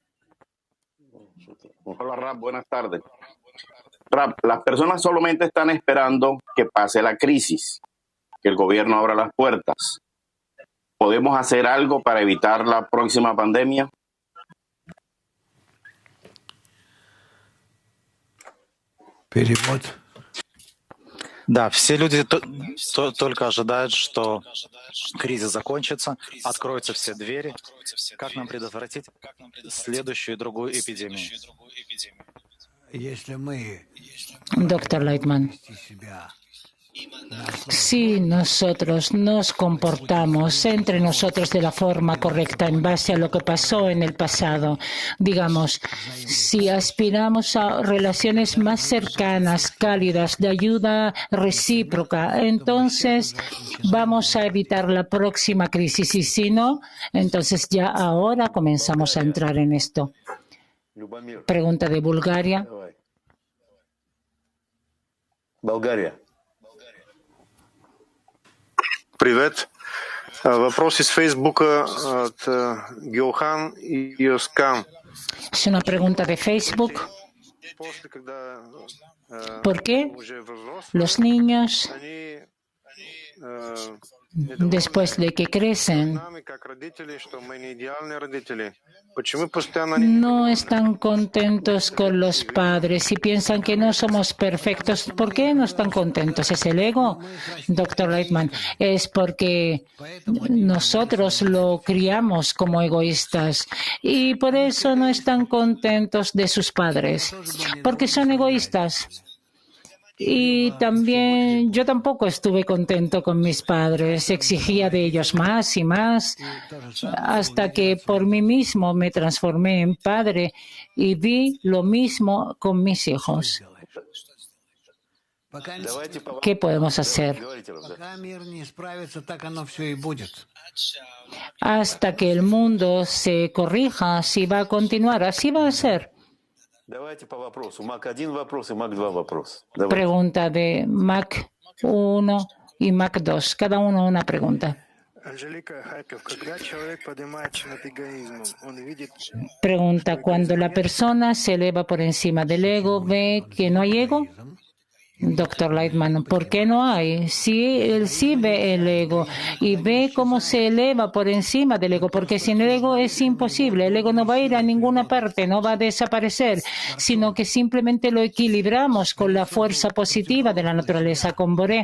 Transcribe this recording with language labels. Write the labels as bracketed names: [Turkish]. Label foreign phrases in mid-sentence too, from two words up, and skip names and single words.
[Spanish] Hola, Rab, buenas tardes. Rab, las personas solamente están esperando que pase la crisis, que el gobierno abra las puertas. ¿Podemos hacer algo para evitar la próxima pandemia? [Russian] Перевод. Да, все люди только ожидают, что кризис закончится, откроются все двери. Как нам предотвратить следующую и другую эпидемию? Если мы [Spanish] Doctor Lightman, [Russian] вести себя [Spanish] si nosotros nos comportamos entre nosotros de la forma correcta en base a lo que pasó en el pasado, digamos, si aspiramos a relaciones más cercanas, cálidas, de ayuda recíproca, entonces vamos a evitar la próxima crisis y si no, entonces ya ahora comenzamos a entrar en esto. Pregunta de Bulgaria. [Russian] Болгария. Привет. Вопрос из Фейсбука от Геохан Йоскам. [Spanish] Es una pregunta de Facebook. [Russian] После, когда [Spanish] ¿Por qué [Russian] уже взрослые, [Spanish] los niños, [Russian] они [Spanish] después de que crecen, [Russian] нами как родители, что мы не идеальные родители? Почему постоянно они [Spanish] no están contentos con los padres y piensan que no somos perfectos? ¿Por qué no están contentos? ¿Es el ego, Dr. Lightman? Es porque nosotros lo criamos como egoístas y por eso no están contentos de sus padres, porque son egoístas. Y también yo tampoco estuve contento con mis padres, exigía de ellos más y más, hasta que por mí mismo me transformé en padre y vi lo mismo con mis hijos. ¿Qué podemos hacer? [Russian] пока мир не справится, так оно все и будет. [Spanish] Hasta que el mundo se corrija, así va a continuar, así va a ser. [Russian] Давайте по вопросу. Мак 1 вопрос и Мак 2 вопрос. Давайте. [Spanish] Pregunta de Mac 1 y Mac 2, cada uno una pregunta. [Russian] Анжелика Харьков, когда человек поднимается над эгоизмом, он видит [Spanish] Pregunta, cuando la persona se eleva por encima del ego, ¿ve que no hay ego? Dr. Lightman, ¿por qué no hay? Sí, él sí ve el ego y ve cómo se eleva por encima del ego, porque sin el ego es imposible. El ego no va a ir a ninguna parte, no va a desaparecer, sino que simplemente lo equilibramos con la fuerza positiva de la naturaleza, con Boré.